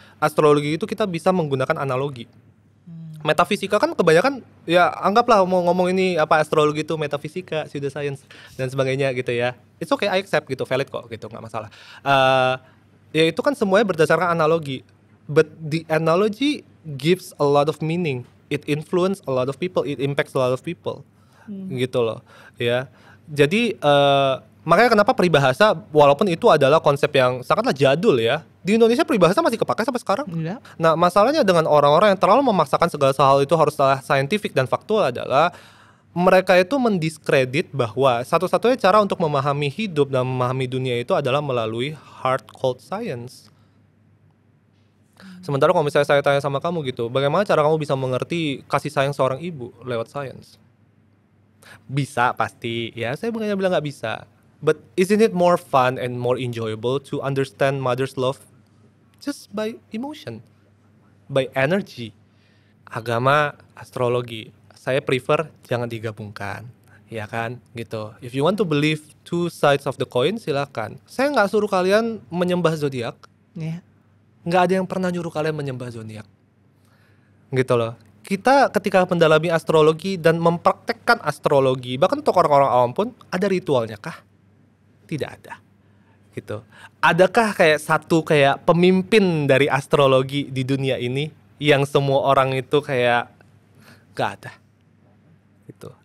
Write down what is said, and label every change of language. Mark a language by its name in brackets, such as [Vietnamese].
[Indonesian] Astrologi itu kita bisa menggunakan analogi. Metafisika kan kebanyakan ya anggaplah mau ngomong ini apa astrologi itu metafisika, pseudoscience dan sebagainya gitu ya. [English] It's okay, I accept [Indonesian] gitu, valid kok gitu, nggak masalah. Ya itu kan semuanya berdasarkan analogi. [English] But the analogy gives a lot of meaning. It influence a lot of people. It impacts a lot of people. [Indonesian] Gitu loh. Ya. Jadi makanya kenapa peribahasa walaupun itu adalah konsep yang sangatlah jadul ya. Di Indonesia peribahasa masih kepakai sampai sekarang. Iya. Nah masalahnya dengan orang-orang yang terlalu memaksakan segala hal itu harus scientific dan faktual adalah mereka itu mendiskredit bahwa satu-satunya cara untuk memahami hidup dan memahami dunia itu adalah melalui [English] hard cold science. [Indonesian] Sementara kalau misalnya saya tanya sama kamu gitu, bagaimana cara kamu bisa mengerti kasih sayang seorang ibu lewat sains? Bisa pasti, ya saya bukannya bilang nggak bisa. [English] But isn't it more fun and more enjoyable to understand mother's love just by emotion, by energy? [Indonesian] Agama, astrologi, saya prefer jangan digabungkan, ya kan, gitu. [English] If you want to believe two sides of the coin, silakan. [Indonesian] Saya nggak suruh kalian menyembah zodiak. [English] Yeah. [Indonesian] Nggak ada yang pernah nyuruh kalian menyembah zodiak, gitu loh. Kita ketika mendalami astrologi dan mempraktekkan astrologi, bahkan untuk orang-orang awam pun, ada ritualnya kah? Tidak ada, gitu. Adakah kayak pemimpin dari astrologi di dunia ini yang semua orang itu kayak nggak ada, gitu.